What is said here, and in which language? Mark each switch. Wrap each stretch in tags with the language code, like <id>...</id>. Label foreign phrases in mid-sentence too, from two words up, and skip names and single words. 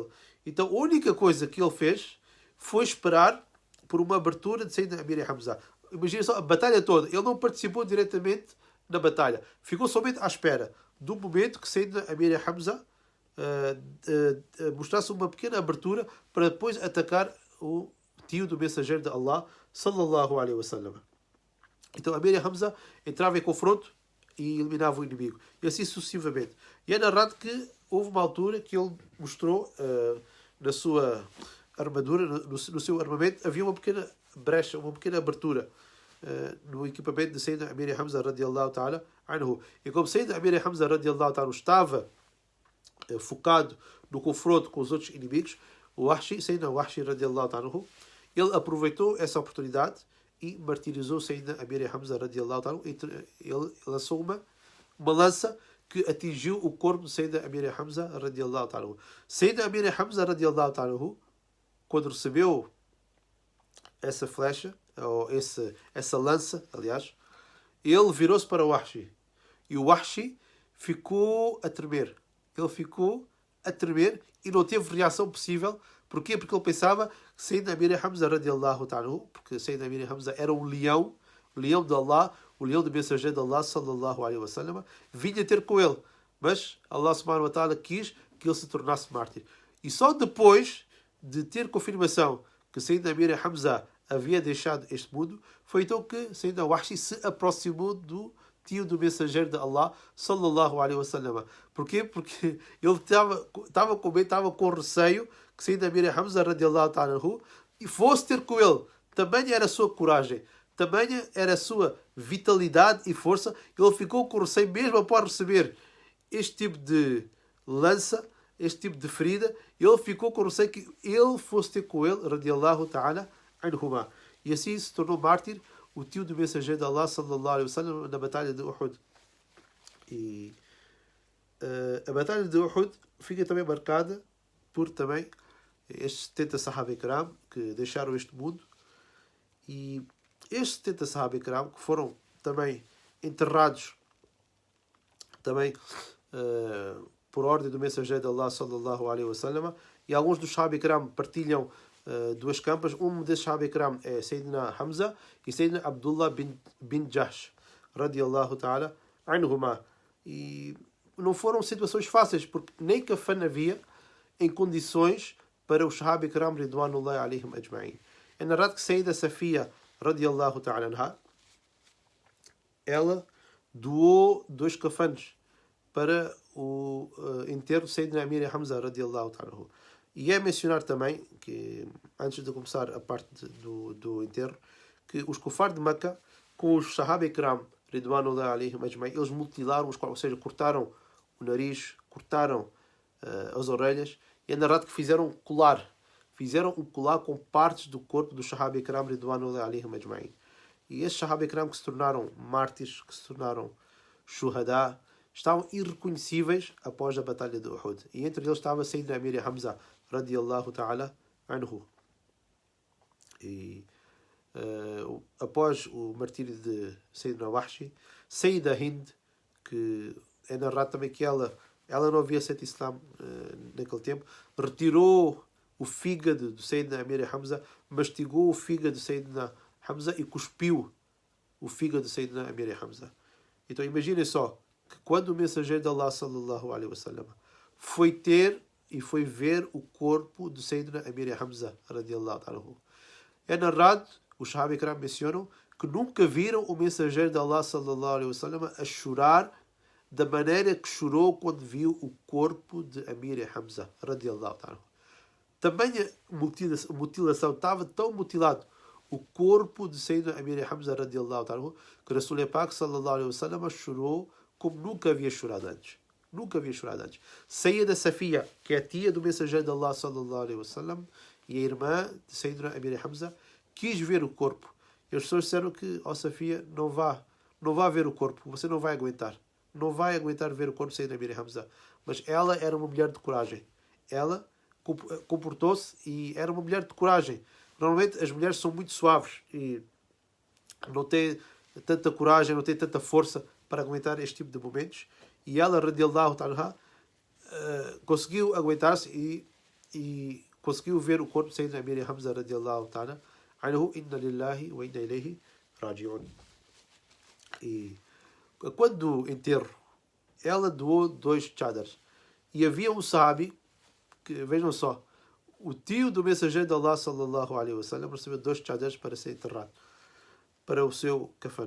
<pt>Então a única coisa que ele fez foi esperar por uma abertura de Sayyidina Amir Hamza. Imagina só, a batalha toda, ele não participou diretamente na batalha, ficou somente à espera do momento que Sayyidina Amir Hamza mostrasse uma pequena abertura para depois atacar o tio do mensageiro de Allah</pt> <ar>صلى الله عليه وسلم.</ar> <pt>Então Amir Hamza entrava em confronto e eliminava o inimigo. E assim sucessivamente. E é narrado que houve uma altura que ele mostrou na sua armadura, no seu armamento, havia uma pequena brecha, uma pequena abertura no equipamento de Sayyidina Amir Hamza</pt> <ar>رضي الله تعالى عنه.</ar> <pt>E como Sayyidina Amir Hamza</pt> <ar>رضي الله تعالى</ar> <pt>estava focado no confronto com os outros inimigos, o Wahshi, Sayyidina Wahshi</pt> <ar>رضي الله تعالى عنه,</ar> <pt>ele aproveitou essa oportunidade e martirizou Sayyidina Amir Hamza</pt> <ar>رضي الله تعالى.</ar> <pt>Ele lançou uma lança que atingiu o corpo de Sayyidina Amir Hamza</pt> <ar>رضي الله تعالى. سيدنا أمير حمزة رضي الله تعالى,</ar> <pt>quando recebeu essa flecha, ou essa lança, aliás, ele virou-se para o Wahshi. E o Wahshi ficou a tremer. Ele ficou a tremer e não teve reação possível. Porquê? Porque ele pensava que Sayyidina Amir Hamza</pt> <ar>رضي الله تعالى,</ar> <pt>porque Sayyidina Amir Hamza era um leão de Allah, o leão do mensageiro de Allah,</pt> <ar>صلى الله عليه وسلم,</ar> <pt>vinha ter com ele. Mas Allah</pt> <ar>سبحانه وتعالى</ar> <pt>quis que ele se tornasse mártir. E só depois de ter confirmação que Sayyidina Amir Hamza havia deixado este mundo, foi então que Sayyidina Wahshi se aproximou do tio do mensageiro de Allah,</pt> <ar>صلى الله عليه وسلم.</ar> <pt>Porquê? Porque ele estava com receio que Sayyidina Amir Hamza</pt> <ar>رضي الله تعالى</ar> <pt>e fosse ter com ele. Também era a sua coragem, também era a sua vitalidade e força. Ele ficou com receio mesmo após receber este tipo de lança, este tipo de ferida. Ele ficou com receio que ele fosse ter com ele,</pt> <ar>رضي الله تعالى عنهما.</ar> <pt>E assim se tornou mártir o tio do mensageiro de Allah,</pt> <ar>صلى الله عليه وسلم,</ar> <pt>na batalha de Uhud. E a batalha de Uhud fica também marcada por também estes 70</pt> <ar>صحابة كرام</ar> <pt>que deixaram este mundo. E estes 70</pt> <ar>صحابة كرام</ar> <pt>que foram também enterrados também por ordem do mensageiro de Allah,</pt> <ar>صلى الله عليه وسلم.</ar> <pt>E alguns dos</pt> <ar>صحابة كرام</ar> <pt>partilham duas campas. Um desses</pt> <ar>صحابة كرام</ar> <pt>é Sayyidina Hamza e Sayyidina Abdullah bin Jahsh</pt> <ar>رضي الله تعالى عنهما.</ar> <pt>E não foram situações fáceis, porque nem kafan havia em condições para os</pt> <ar>صحابة كرام رضوان الله عليهم أجمعين.</ar> <pt>É narrado que Sayyida Safia</pt> <ar>رضي الله تعالى عنها,</ar> <pt>ela doou 2 kafanes para o enterro de Sayyidina Amir Hamza</pt> <ar>رضي الله تعالى عنه.</ar> <pt>E é mencionar também, que antes de começar a parte do enterro, que os kufar de Meca, com os</pt> <ar>صحابة كرام رضوان الله عليهم أجمعين,</ar> <pt>eles mutilaram, ou seja, cortaram o nariz, cortaram as orelhas, e é narrado que fizeram um colar com partes do corpo dos</pt> <ar>صحابة كرام رضوان الله عليهم أجمعين.</ar> <pt>E esses</pt> <ar>صحابة كرام</ar> <pt>que se tornaram mártires, que se tornaram shuhada, estavam irreconhecíveis após a batalha de Uhud. E entre eles estava Sayyidina Amir Hamza</pt> <ar>رضي الله تعالى عنه.</ar> <pt>E após o martírio de Sayyidina Wahshi, Sayyida Hind, que é narrado também que ela não havia aceito Islam naquele tempo, retirou o fígado de Sayyidina Amir Hamza, mastigou o fígado de Sayyidina Hamza e cuspiu o fígado de Sayyidina Amir Hamza. Então imaginem só que quando o mensageiro de Allah,</pt> <ar>صلى الله عليه وسلم,</ar> <pt>foi ter e foi ver o corpo de Sayyidina Amir Hamza</pt> <ar>رضي الله عنه,</ar> <pt>é narrado, os</pt> <ar>صحابة كرام</ar> <pt>mencionam, que nunca viram o mensageiro de Allah,</pt> <ar>صلى الله عليه وسلم,</ar> <pt>a chorar da maneira que chorou quando viu o corpo de Amir Hamza</pt> <ar>رضي الله عنه.</ar> <pt>Também a mutilação, estava tão mutilado o corpo de Sayyidina Amir Hamza</pt> <ar>رضي الله عنه,</ar> <pt>que</pt> <ur>رسول پاک</ur> <ar>صلى الله عليه وسلم</ar> <pt>chorou como nunca havia chorado antes. Nunca havia chorado antes. Sayyida Safia, que é a tia do mensageiro de Allah</pt> <ar>صلى الله عليه وسلم</ar> <pt>e a irmã de Sayyidina Amir Hamza, quis ver o corpo. E as pessoas disseram que, Safia, não vá ver o corpo, você não vai aguentar. Não vai aguentar ver o corpo de Sayyidina Amir Hamza. Mas ela era uma mulher de coragem. Ela comportou-se e era uma mulher de coragem. Normalmente as mulheres são muito suaves e não têm tanta coragem, não têm tanta força para aguentar este tipo de momentos. E ela,</pt> <ar>رضي الله تعالى,</ar> <pt>conseguiu aguentar-se e conseguiu ver o corpo de Sayyidina Amir Hamza</pt> <ar>رضي الله تعالى عنه، إنا لله وإنا إليه راجعون.</ar> <pt>E quando o enterro, ela doou 2 chadars. E havia um sahabi, que, vejam só, o tio do mensageiro de Allah,</pt> <ar>صلى الله عليه وسلم,</ar> <pt>recebeu 2 chadars para ser enterrado, para o seu kafan.</pt>